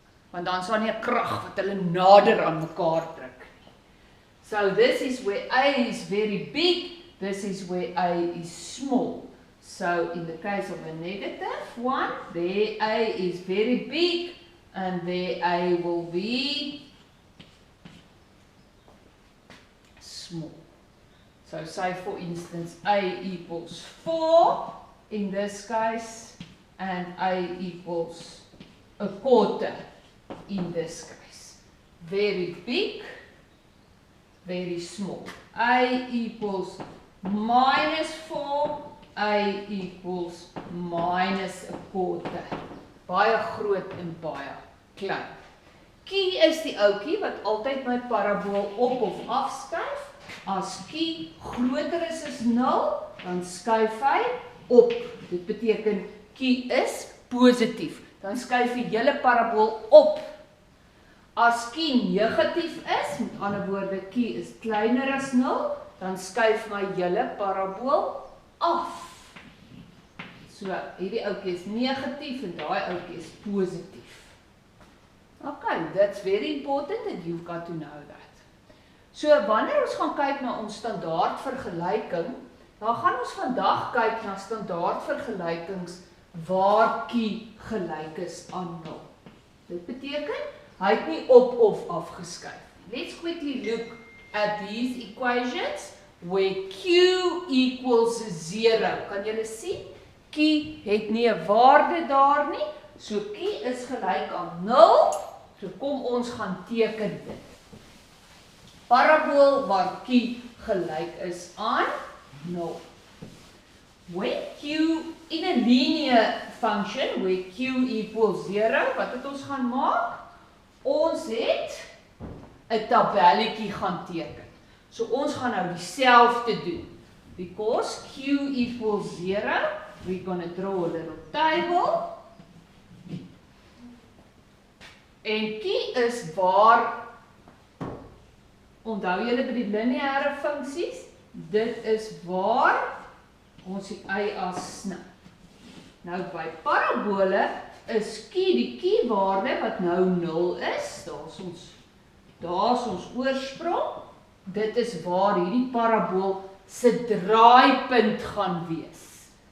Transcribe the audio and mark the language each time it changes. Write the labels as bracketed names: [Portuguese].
[Afrikaans] Want dan sal nie 'n krag wat hulle nader aan mekaar druk nie. [English] So this is where A is very big, this is where A is small. So in the case of a negative one, there A is very big and there A will be small. So say for instance A equals 4 in this case and A equals a quarter in this case. Very big, very small. A equals minus 4, A equals minus a quarter. [Afrikaans] Baie groot en baie klein. Q is die ouetjie wat altyd my parabool op of afskuif. As Q groter is as 0, dan skuif hy op. Dit beteken Q is positief. Dan skuif die hele parabool op. As Q negatief is, met ander woorde Q is kleiner as 0, dan skuif my hele parabool af. So hierdie ouetjie is negatief en daai ouetjie is positief. [English] Okay, that's very important and you've got to know that. [Afrikaans] So wanneer ons gaan kyk na ons standaardvergelyking, dan gaan ons vandag kyk na standaardvergelykings waar Q gelyk is aan 0. Dit beteken hy het nie op of af geskuif. [English] Let's quickly look at these equations where Q equals 0. [Afrikaans] Kan julle sien? Q het nie 'n waarde daar nie, so Q is gelyk aan 0, so kom ons gaan teken dit. Parabool waar Q gelyk is aan 0. [English] When Q in a linear function where q equals 0. [Afrikaans] Wat het ons gaan maak? Ons het 'n tabelletjie gaan teken. So ons gaan nou dieselfde doen. [English] Because q equals 0, we're going to draw a little table. [Afrikaans] En q is waar, onthou julle by die lineêre funksies, dit is waar ons die y as snap. Nou by parabole is q die q-waarde wat nou 0 is, daar is ons oorsprong, dit is waar hierdie parabool se draaipunt gaan wees.